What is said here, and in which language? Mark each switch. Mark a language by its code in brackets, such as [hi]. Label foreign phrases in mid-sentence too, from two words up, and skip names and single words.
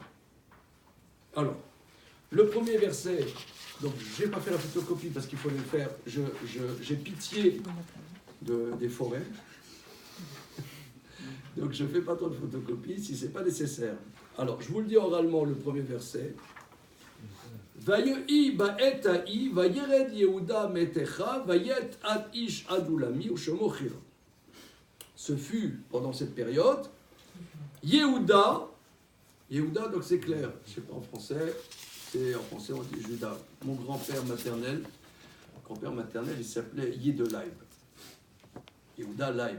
[fr] Alors, le premier verset, donc je n'ai pas fait la photocopie parce qu'il faut le faire, j'ai pitié des forêts, donc je ne fais pas trop de photocopies si ce n'est pas nécessaire. Alors, je vous le dis oralement, le premier verset. [he] ויהי בעת ההיא וירד יהודה מאתחיו ויט עד איש עדלמי ושמו חירה. [fr] Ce fut, pendant cette période, Yehuda, donc c'est clair, je ne sais pas en français, c'est en français on dit Judas. Mon grand-père maternel, il s'appelait Yidelaib. Yehuda Laib.